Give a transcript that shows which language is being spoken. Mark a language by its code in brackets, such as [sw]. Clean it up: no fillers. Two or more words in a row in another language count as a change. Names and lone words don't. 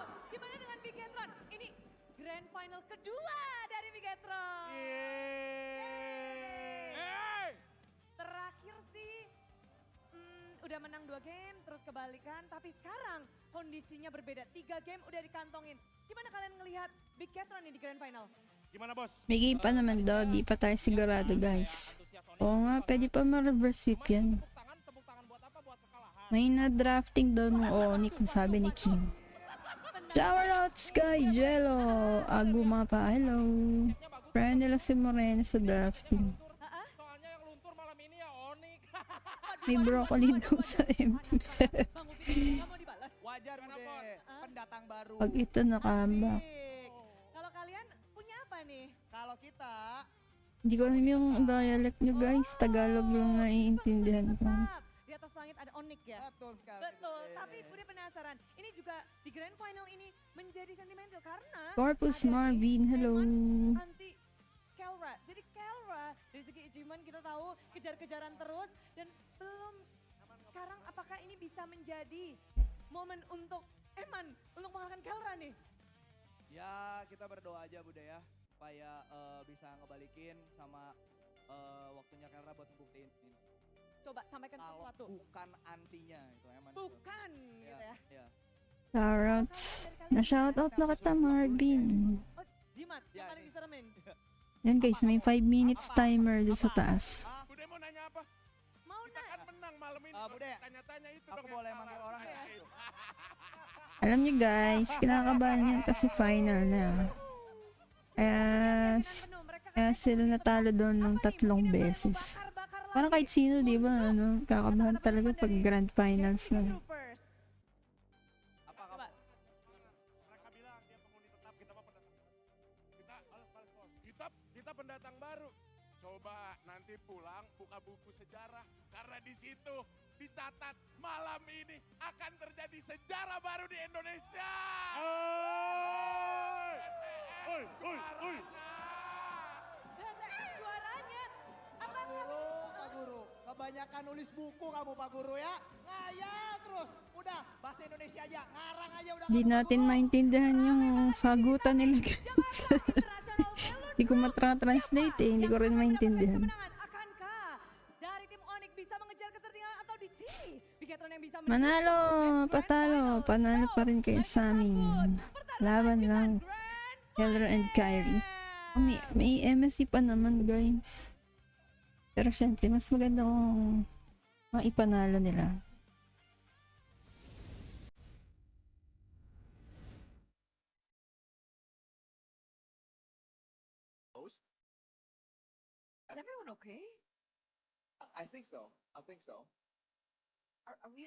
[id] Gimana dengan Bigatron? Ini Grand Final kedua dari Bigatron. Yeay! Terakhir sih udah menang 2 game, terus kebalikan. Tapi sekarang kondisinya berbeda. 3 game udah dikantongin. Gimana kalian ngelihat Bigatron nih di Grand Final? Gimana bos? [tl] May game pa naman daw, di pa tayo sigurado guys. Oo nga, pwede pa ma- [en] reverse sweep [tl] yan. [id] Tepuk tangan buat apa? Buat kekalahan. [tl] May na-drafting daw ng ONIC, sabi ni King. Shoutouts kay Jello, Aguma pa, hello. Friend nila si Morena sa drafting. [id] Soalnya yang luntur malam ini ya ONIC. [tl] May broccoli daw sa MPL. [id] Bang Upi, nggak mau dibalas? Wajar Bude, pendatang baru. [tl] Pag ito nakambak. [id] Asik. Kalau kalian punya apa nih? Kalau kita [tl] Hindi ko alam yung dialect nyo guys. Tagalog yung naiintindihan ko. [id] Tetap di atas langit ada ONIC ya? betul sekali. Betul, Bude. tapi Bude penasaran. Ini juga di Grand Final ini menjadi sentimental karena Corpus ada Marvin, hello. anti Kelra. Jadi Kelra dari segi achievement kita tahu kejar-kejaran terus dan belum sekarang apakah ini bisa menjadi momen untuk Eman untuk mengalahkan Kelra nih? Ya kita berdoa aja Bude ya, supaya bisa ngebalikin sama waktunya Kelra buat ngebuktiin ini. Coba sampaikan Kalau sesuatu. bukan antinya itu emang. Bukan gitu ya. Iya. [tl] Shoutouts. Na-shoutout na kita, Marvin. [id] Oh, Jimat yang Ya, paling ini. diseremin. [tl] Yan guys, may 5 [en] minutes timer [tl] dun sa taas. [id] Bude mau nanya apa? Mau Kita kan menang malam ini. Bude, Tanya-tanya itu aku dong boleh yang manggil salah. orang ya? [tl] Alam niyo guys, kinakabahan yan kasi final na. Kaya sila natalo doon ng 3 beses. Parang kahit sino, di ba, ano, kakabahan talaga pag grand finals na. Troopers. [id] Apa Coba. Mereka bilang dia penghuni tetap, kita mah pendatang baru. Kita pendatang baru. Coba nanti pulang buka buku sejarah karena di situ dicatat malam ini akan terjadi sejarah baru di Indonesia. Suaranya. Apa Pak Guru, kebanyakan nulis buku kamu Pak Guru ya. Ngayal terus. Udah, bahasa Indonesia aja. Ngarang aja udah. [tl] Di natin maintindihan yung sagutan nila guys. Hindi ko matra-translate eh, hindi ko rin maintindihan. [id] Akankah dari tim ONIC bisa mengejar ketertinggalan atau di sini Bigetron yang bisa [tl] Manalo, patalo, panalo pa rin kayo sa amin. Laban lang. Heller and Kyrie. Oh, may MSC pa naman guys. Pero syempre, mas maganda kung maipanalo nila. [en] Is everyone okay? I think so. I think so. Are we